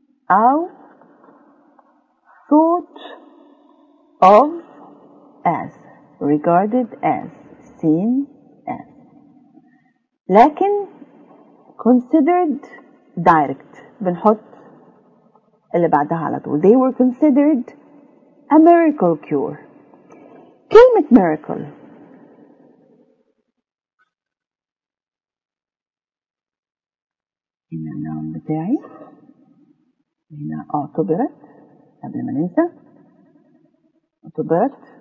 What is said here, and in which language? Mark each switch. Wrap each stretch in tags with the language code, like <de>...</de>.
<en>أو thought of as regarded as seen as. لكن considered direct</en> <ar>بنحط اللي بعدها على طول.</ar> <en>They were considered a miracle cure.</en> <ar>كلمة miracle هنا النوم بتاعي، هنا اعتبرت قبل ما ننسى، اعتبرت.</ar>